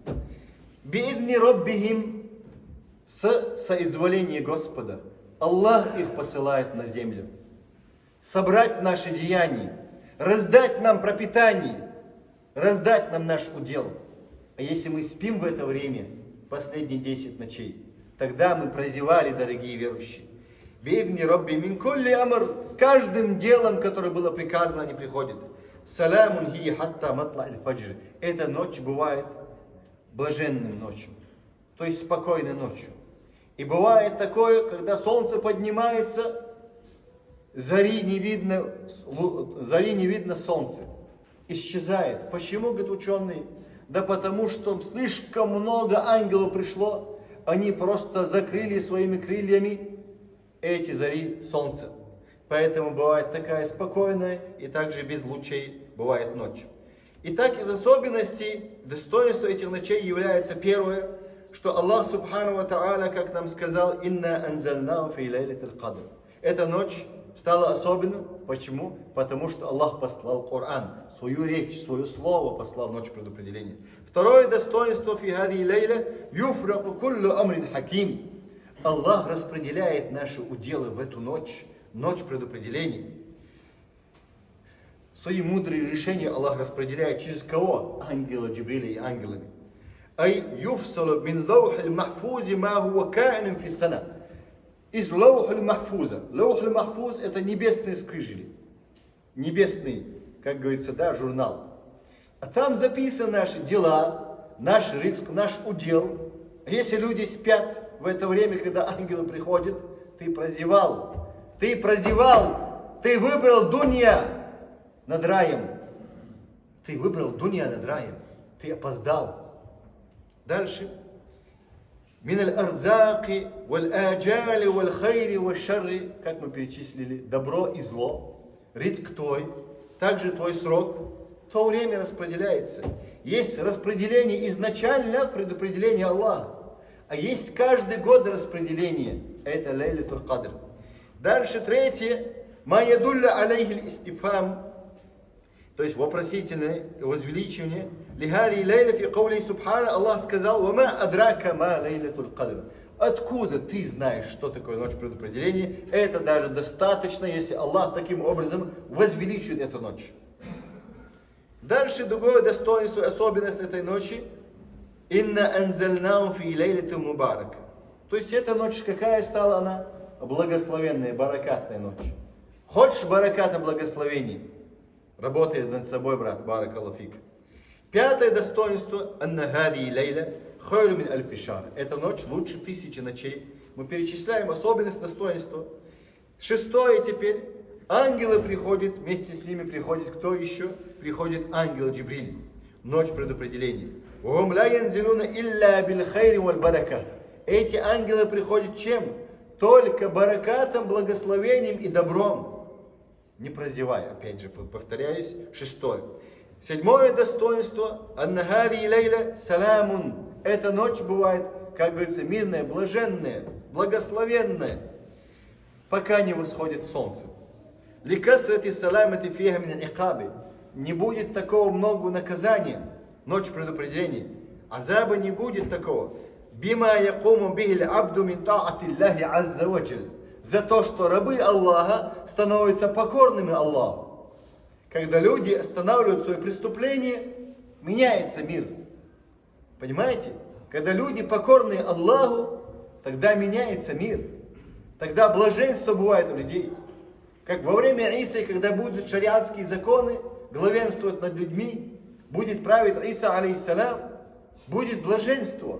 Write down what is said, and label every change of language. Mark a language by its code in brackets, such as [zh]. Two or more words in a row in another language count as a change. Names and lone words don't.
[ar] بإذن ربهم, [ru] с соизволения Господа, Аллах их посылает на землю. Собрать наши деяния, раздать нам пропитание, раздать нам наш удел. А если мы спим в это время, последние 10 ночей, Тогда мы прозевали, дорогие верующие. [ar] بإذن رب من كل أمر, [ru] с каждым делом, которое было приказано, они приходят. [ar] سلام هي حتى مطلع الفجر. [ru] Эта ночь бывает блаженным ночью, то есть спокойной ночью. И бывает такое, когда солнце поднимается, зари не видно солнце, исчезает. Почему, говорят ученые? Да потому что слишком много ангелов пришло, они просто закрыли своими крыльями эти зари солнца. Поэтому бывает такая спокойная и также без лучей бывает ночь. Итак, из особенностей, достоинства этих ночей является первое, что Аллах [ar] سبحانه وتعالى, [ru] как нам сказал, [ar] «إنا أنزلناه في ليلة القدر». [ru] Эта ночь стала особенной. Почему? Потому что Аллах послал Коран, свою речь, свое слово послал в ночь предопределения. Второе достоинство [ar] في هذه الليلة يفرق كل أمر حكيم. [ru] Аллах распределяет наши уделы в эту ночь, ночь предопределения. Свои мудрые решения Аллах распределяет через кого? Ангела Джибриля и ангелами. [ar] أي يفصل من اللوح المحفوظ ما هو كائن في السنة. [ru] Из [ar] اللوح المحفوظ. اللوح المحفوظ — [ru] это небесные скрижали. Небесный, как говорится, да, журнал. А там записаны наши дела, наш ризк, наш удел. Если люди спят в это время, когда ангелы приходят, ты прозевал, ты выбрал дунья над раем, ты опоздал. Дальше. [ar] من الأرزاق والآجال والخير والشر, [ru] как мы перечислили, добро и зло, ризк твой, также твой срок, то время распределяется. Есть распределение изначально, предопределение Аллаха. А есть каждый год распределение. Это [ar] ليلة القدر. [ru] Дальше третье. [ar] ما يدل عليه الاستفهام. [ru] То есть вопросительное возвеличивание. [ar] لهذه الليلة في قوله سبحانه. [ru] Аллах сказал: [ar] «وما أدراك ما ليلة القدر». [ru] Откуда ты знаешь, что такое ночь предопределения? Это даже достаточно, если Аллах таким образом возвеличивает эту ночь. Дальше другое достоинство и особенность этой ночи. [ar] إنا أنزلناه في ليلة مباركة. [ru] То есть эта ночь какая стала она? Благословенная, баракатная ночь. Хочешь бараката благословений? Работай над собой, брат, [ar] بارك الله فيك. [ru] Пятое достоинство. [ar] أن هذه الليلة خير من ألف شهر. [ru] Эта ночь лучше 1000 ночей. Мы перечисляем особенность достоинства. Шестое теперь. Ангелы приходят, вместе с ними приходит кто еще? Приходит ангел Джибриль. Ночь предопределения. Эти ангелы приходят чем? Только баракатом, благословением и добром. Не прозевай, опять же повторяюсь. Шестое. Седьмое достоинство. [ar] أن هذه الليلة سلام. [ru] Эта ночь бывает, как говорится, мирная, блаженная, благословенная, пока не восходит солнце. [ar] لكثرة السلامة فيها من العقاب. [ru] Не будет такого много наказания. Ночь предопределения. Азаба не будет такого. [ar] بما يقوم به العبد من طاعة الله عز وجل. [ru] За то, что рабы Аллаха становятся покорными Аллаху. Когда люди останавливают свои преступления, меняется мир. Понимаете? Когда люди покорны Аллаху, тогда меняется мир. Тогда блаженство бывает у людей. Как во время Исы, когда будут шариатские законы, главенствовать над людьми, будет править Иса, алейхиссалям, будет блаженство.